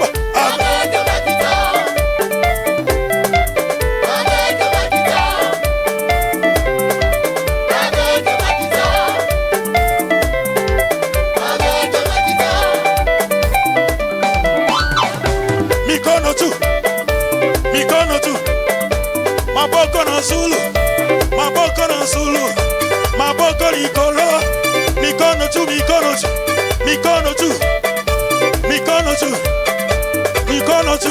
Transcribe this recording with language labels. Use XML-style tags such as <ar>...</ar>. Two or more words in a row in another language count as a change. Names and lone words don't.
<fr>Avec ma guitare. Avec ma guitare. Avec ma guitare. Avec ma guitare.</fr> <sw>Mikono tu. Mikono tu.</sw> <ln>Maboko na Zulu. Maboko na Zulu. Maboko likolo.</ln> <sw>Mikono tu, mikono tu. Mikono tu. Mikono tu. Mikono tu.</sw>